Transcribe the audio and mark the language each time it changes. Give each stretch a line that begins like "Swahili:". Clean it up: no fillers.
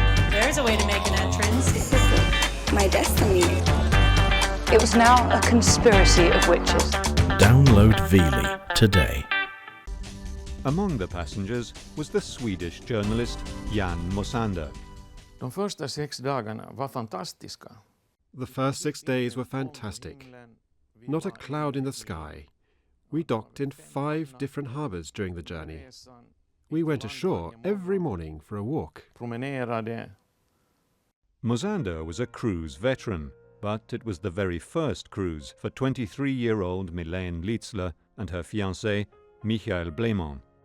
English: There's a way to make an entrance. This is my destiny. It was now a conspiracy of witches. Download Veely today. Among the passengers was the Swedish journalist Jan Mosander.
Swedish: De första 6 dagarna var fantastiska.
English: The first 6 days were fantastic. Not a cloud in the sky. We docked in 5 different harbours during the journey. We went ashore every morning for a walk.
Swedish: Promenerade.
English: Mosander was a cruise veteran, but it was the very first cruise for 23-year-old Milène Litzler and her fiancé, Michael Blémont.